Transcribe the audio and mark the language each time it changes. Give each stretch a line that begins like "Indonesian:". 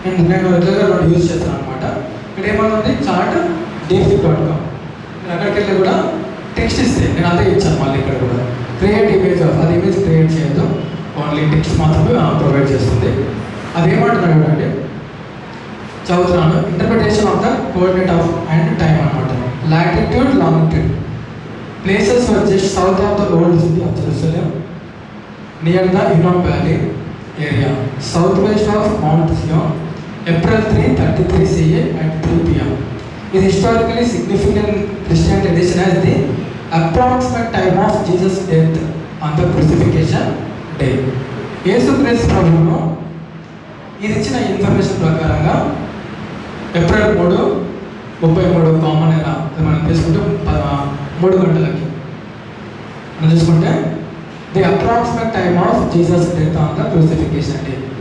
Telugu: నేను రెగ్యులర్గా యూజ్ చేస్తాను అనమాట. ఇక్కడ ఏమవుతుంది? Chart deepseek.com. నేను అక్కడికి వెళ్ళి కూడా టెక్స్ట్ ఇస్తే నేను అదే ఇచ్చాను. మళ్ళీ ఇక్కడ కూడా క్రియేట్ ఇమేజ్ అది ఇమేజ్ క్రియేట్ చేయొద్దు, ఓన్లీ టెక్స్ట్ మాత్రమే ప్రొవైడ్ చేస్తుంది. అది ఏమంటున్నాడు చూడండి, చదువుతున్నాను.
English: interpretation of the coordinate of and time
Telugu: అనమాట.
English: Latitude, longitude places were just south of the old city of Jerusalem, near the Hinnom Valley area, southwest of Mount Zion, April 3, 33 CE at 3 p.m. is historically significant Christian tradition as the approximate time of Jesus' death on the crucifixion day.
Telugu: యేసు క్రీస్తు ప్రభువును ఇది ఇచ్చిన information ప్రకారంగా April 3, 33 common ఎరా మనం తీసుకుంటే 3 గంటలకి మనం చూసుకుంటే
English: The approximate time of Jesus death on the crucifixion day.